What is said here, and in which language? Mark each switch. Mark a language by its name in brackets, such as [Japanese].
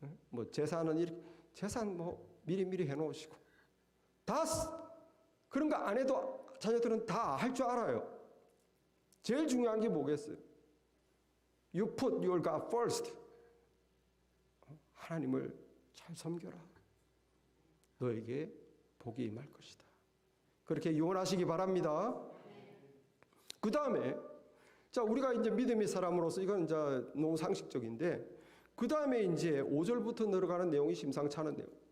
[Korean] 뭐 재산은 이렇게, 재산 뭐 미리 해놓으시고 다 그런 거 안 해도 자녀들은 다 할 줄 알아요. 제일 중요한 게 뭐겠어요? [English] You put your God first. [Korean] 하나님을 잘 섬겨라. 너에게 복이 임할 것이다. 그렇게 유언하시기 바랍니다. 그 다음에 자, 우리가 이제 믿음의 사람으로서 이건 이제 너무 상식적인데, 그 다음에 이제 5절부터 내려가는 내용이 심상치 않은 내용.